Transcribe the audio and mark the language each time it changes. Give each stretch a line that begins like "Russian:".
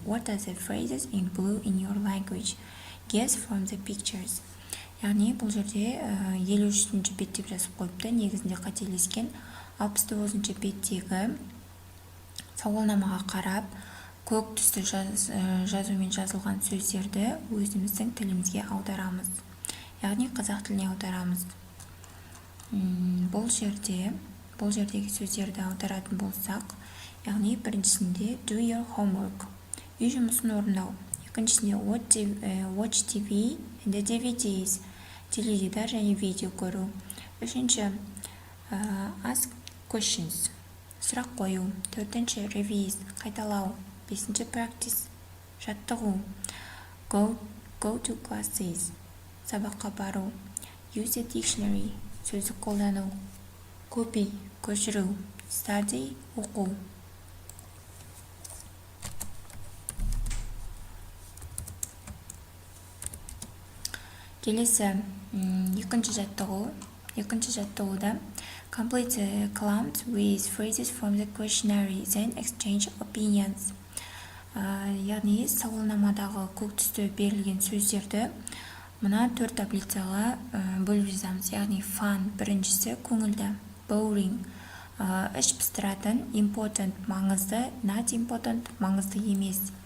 English: What are the phrases in blue in your language? Guess from the pictures.
Kazakh: Яғни бұл жерде 53-ші бет деп жазып қойыпты. Негізінде қателескен 69-ші беттегі сауалнамаға қарап, көк түсті жазумен жазылған сөздерді өзіміздің тілімізге аударамыз. Яғни қазақ тіліне аударамыз. Бұл жердегі сөздерді аударатын болсақ, яғни біріншісінде
English: do your homework,
Kazakh: үй жұмысын орындау. Екіншісінде
English: watch TV and DVDs,
Kazakh: теледидар және видео көру. Үшінші
English: ask questions,
Kazakh: сұрақ қою. Төртінші revise, қайталау. Бесінші practice, жаттығу.
English: Go to classes,
Kazakh: сабаққа бару.
English: Use a dictionary,
Kazakh: сөздік қолдану. Copy, көшіру. Study, оқу. Келесі екінші жаттығуда
English: complete the columns with phrases from the questionnaire, then exchange opinions.
Kazakh: Яғни сауалнамадағы көк түсті берілген сөздерді мына 4 таблицаға бөліп жазамыз. Яғни fun біріншісі көңілді, boring іш пыстыратын, important маңызды,
English: not important
Kazakh: маңызды емес.